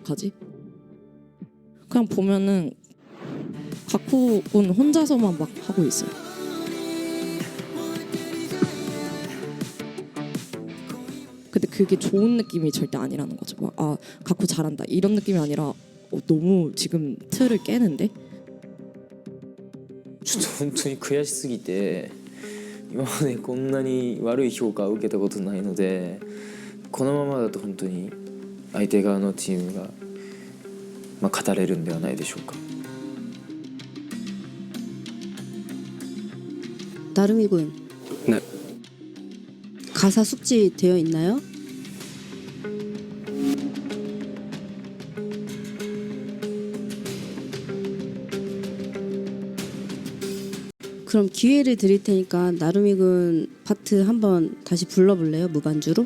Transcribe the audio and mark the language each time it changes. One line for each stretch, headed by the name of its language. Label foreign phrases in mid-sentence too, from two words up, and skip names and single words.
Korean: 그냥 보면은 가쿠군 혼자서만 막 하고 있어요. 근데 그게 좋은 느낌이 절대 아니라는 거죠. 막, 아 가쿠 잘한다 이런 느낌이 아니라 너무 지금 틀을 깨는데?
Japanese: ちょっと本当に悔しすぎて今までこんなに悪い評価を受けたことないのでこのままだと本当に相手側のチームが、語れるんではないでしょうか。
Korean: 나름이군. 네. 가사 숙지 되어 있나요? 그럼 기회를 드릴 테니까 나름이군 파트 한번 다시 불러볼래요? 무반주로?